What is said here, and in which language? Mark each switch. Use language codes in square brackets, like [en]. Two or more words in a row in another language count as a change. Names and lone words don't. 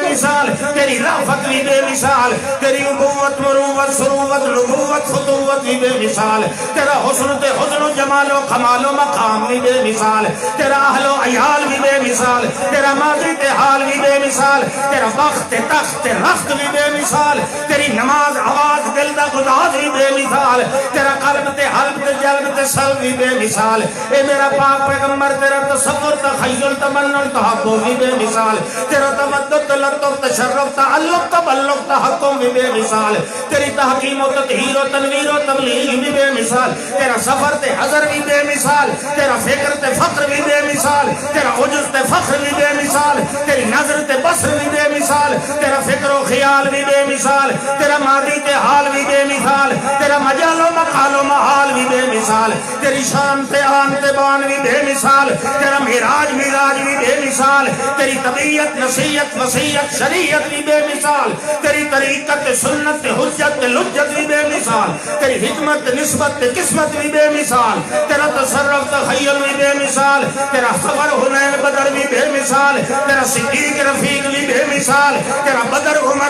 [pa] مثال، تیری رافت بھی بے مثال، تیری ابوت مروت سروت نبوت خطوت بھی بے مثال، تیرا حسن تے حسن و جمال و کمال و مقام بھی بے مثال، تیرا اہل و عیال بھی بے مثال، تیرا ماضی تے حال بھی بے مثال، تیرا وقت تے تخت تے رخت بھی بے مثال، تیری نماز آواز دل دا گداز بھی بے مثال، تیرا قلب تے حلب تے جلب تے سلب بھی بے مثال۔ اے میرا پاک پیغمبر تیرا تصور تخیل تمنن تحقق بھی بے مثال، تیرا تمدد تلطف تشرف تعلق تبلغ تحکم بھی بے مثال، تیری تحکیم و تطہیر و تنویر و تبلیغ بھی بے مثال، تیرا سفر تے حضر بھی بے مثال، تیرا فکر تے فخر بھی بے مثال، تیرا عجز تے فخر بھی بے مثال، تیری نظر تے بصر بھی بے مثال، تیرا فکر و خیال بھی بے مثال، تیرا ماضی تے حال بھی بے مثال، تیرا مجال و مقال و محال بھی بے مثال، تیری شان تے آن تے بان بھی بے مثال، تیرا معراج میراج بھی بے مثال، تیری طبیعت نصیحت وصیت شریعت بھی بے مثال، تیری طریقت سنت حجت لجت بھی بے مثال، تیری حکمت نسبت قسمت بھی بے مثال، تیرا تصرف تخیل بھی بے مثال، تیرا صبر حنین بدر بھی بے مثال، تیرا صدیق رفیق بھی بے مثال، تیرا بدر عمر